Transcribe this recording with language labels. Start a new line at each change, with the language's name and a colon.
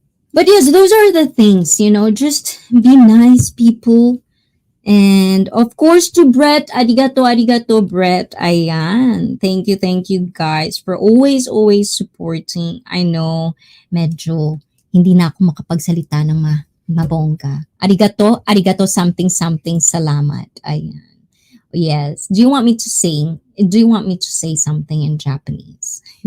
English: But yes, those are the things, just be nice, people. And of course, to Brett, arigato, Brett. Ayan. Thank you, guys, for always supporting. I know,
Filipino: medyo hindi na ako makapagsalita ng mabongga.
English: Arigato, something, salamat. Ayan. Yes. Do you want me to say something in Japanese?